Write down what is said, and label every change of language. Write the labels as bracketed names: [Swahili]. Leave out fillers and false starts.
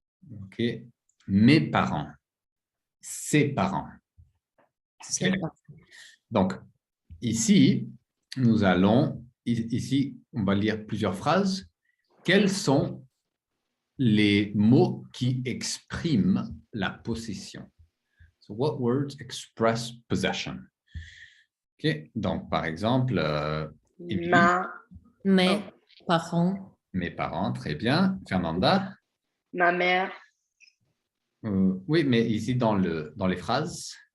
[French] OK? Mes parents. Ses parents. Ses OK? parents. Donc, ici, nous allons, ici, on va lire plusieurs phrases. Quels sont les mots qui expriment la possession? [English] So, what words express possession? OK? [French] Donc, par exemple, Émilie, Mes parents. mes parents, très bien. Fernanda? ma mère, Oui, mais ici, dans les phrases.